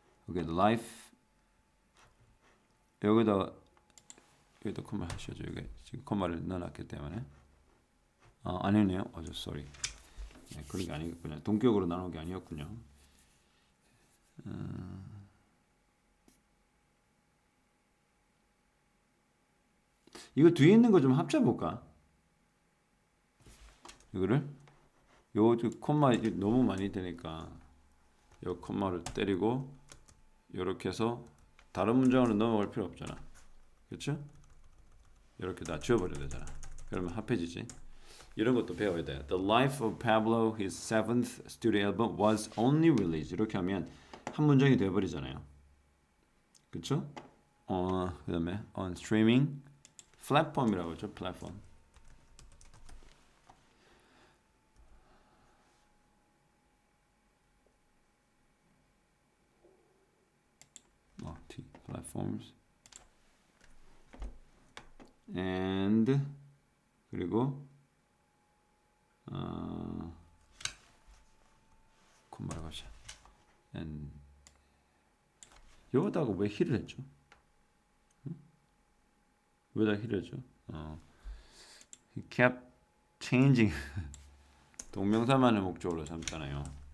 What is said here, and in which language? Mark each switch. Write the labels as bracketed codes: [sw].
[en] Okay, the life [ko] 여기다 콤마 하셔죠. 이게 지금 콤마를 넣어놨기 때문에 아니네요. sorry. 네, 그런 게 아니겠군요. 동격으로 나눈 게 아니었군요. 이거 뒤에 있는 거 좀 합쳐볼까? 이거를 요 콤마 너무 많이 되니까 요 콤마를 때리고 이렇게 해서 다른 문장으로 넘어갈 필요 없잖아. 그렇죠? 이렇게 다 지워버려야 되잖아. 그러면 합해지지. 이런 것도 배워야 돼. [en] The Life of Pablo, his seventh studio album, was only released. [ko] 이렇게 하면 한 문장이 돼버리잖아요. 그렇죠? 그다음에 [en] on streaming [ko] 플랫폼이라고 하죠. 플랫폼. [en] platforms and [ko] 그리고 콤마라고 하자. and 여기다가 왜 힐을 했죠? 왜다 힐을 했죠? [en] he kept changing [ko] 동명사만을 목적으로 삼잖아요.